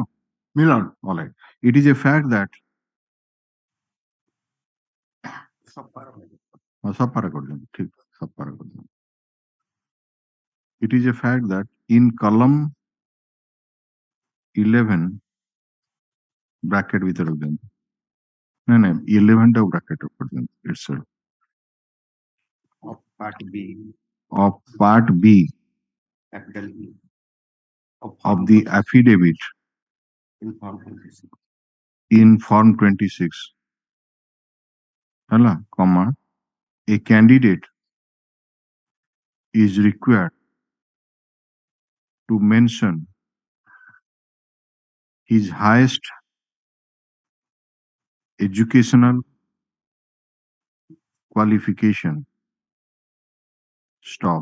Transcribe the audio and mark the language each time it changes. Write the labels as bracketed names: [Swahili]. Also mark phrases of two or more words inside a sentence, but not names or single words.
[English] Milan. Alright. It is a fact that [Odia] ସଫାରେ କରିଦିଅନ୍ତୁ ଠିକ ସଫାରେ କରିଦିଅନ୍ତୁ [English] It is a fact that in column 11 bracket [Odia] ଭିତରେ ରଖିଦିଅନ୍ତୁ ନାଇଁ 11 ଟା bracket ରେ କରିଦିଅନ୍ତୁ [English] itself of part B of part B capital B of the affidavit in form 26 in form 26 hala comma a candidate is required to mention his highest educational qualification stop